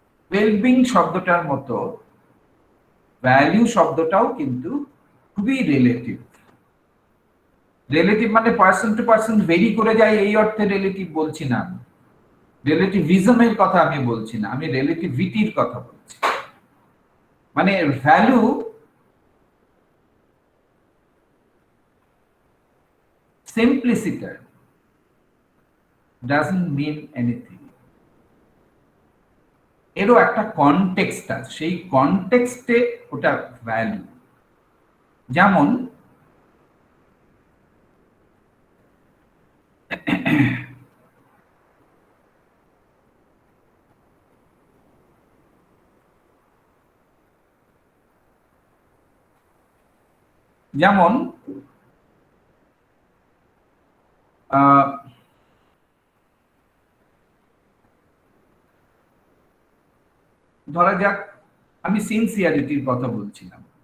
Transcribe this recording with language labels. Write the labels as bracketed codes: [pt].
[bn] Wellbeing শব্দটার মতো value শব্দটাও কিন্তু খুবই রিলেটিভ। রিলেটিভ মানে পার্সন টু পার্সন ভেরি করে যায় এই অর্থে রিলেটিভ বলছি না, রিলেটিভিজমের কথা আমি বলছি না, আমি রিলেটিভিটির কথা বলছি। মানে [en] Value simpliciter doesn't mean anything. [bn] এরও একটা কনটেক্সট আছে, সেই কনটেক্সটে ওটা ভ্যালু। যেমন যেমন ধরা যাক আমি সিনসিয়ারিটির কথা বলছিলাম।